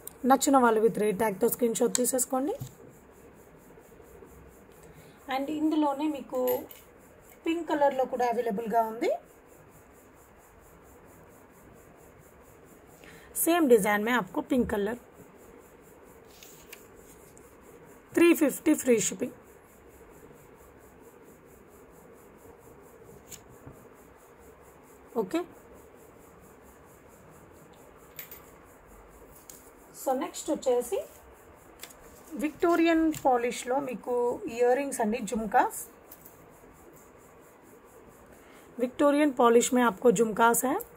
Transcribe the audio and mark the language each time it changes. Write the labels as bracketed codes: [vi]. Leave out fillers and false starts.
[te] నచ్చిన వాళ్ళు with rate ట్యాగ్తో screen shot తీసేసుకోండి. అండ్ ఇందులోనే మీకు పింక్ కలర్లో కూడా అవైలబుల్గా ఉంది. [hi] सेम डिज़ाइन में आपको pink colour. 350 free shipping. Okay. [te] So next వచ్చేసి విక్టోరియన్ పాలిష్లో మీకు ఇయర్ రింగ్స్ అండి. [hi] झुमकास. विक्टोरियन पॉलिश में आपको झुमकास है.